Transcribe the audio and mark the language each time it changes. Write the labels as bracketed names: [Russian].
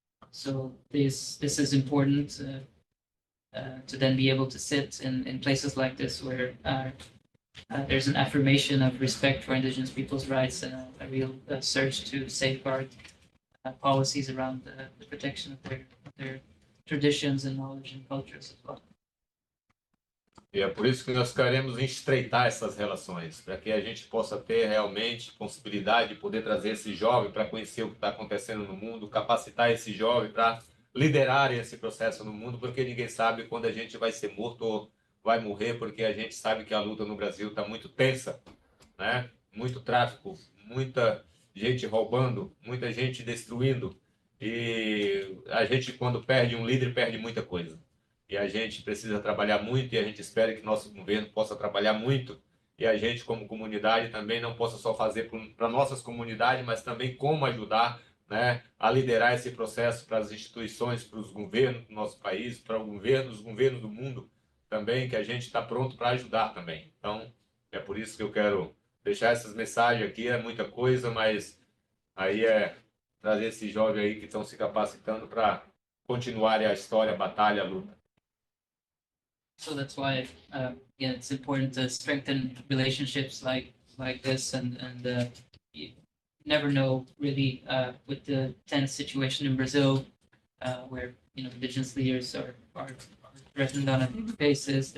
[English] So this is important to then be able to sit in places like this where there's an affirmation of respect for indigenous people's rights and a real search to safeguard policies around the protection of their traditions and knowledge and cultures as well. [Portuguese] E é por isso que nós queremos estreitar essas relações, para que a gente possa ter realmente possibilidade de poder trazer esse jovem para conhecer o que está acontecendo no mundo, capacitar esse jovem para liderar esse processo no mundo, porque ninguém sabe quando a gente vai ser morto ou vai morrer, porque a gente sabe que a luta no Brasil está muito tensa, né? Muito tráfico, muita gente roubando, muita gente destruindo, e a gente, quando perde um líder, perde muita coisa. E a gente precisa trabalhar muito, e a gente espera que nosso governo possa trabalhar muito, e a gente, como comunidade, também não possa só fazer para nossas comunidades, mas também como ajudar, né, a liderar esse processo para as instituições, para os governos do nosso país, para os governos do mundo também, que a gente está pronto para ajudar também. Então, é por isso que eu quero deixar essas mensagens aqui. É muita coisa, mas aí é trazer esse jovem aí que estão se capacitando para continuarem a história, a batalha, a luta. [English] So that's why, again, it's important to strengthen relationships like this, and you never know really with the tense situation in Brazil, where indigenous leaders are threatened on a basis.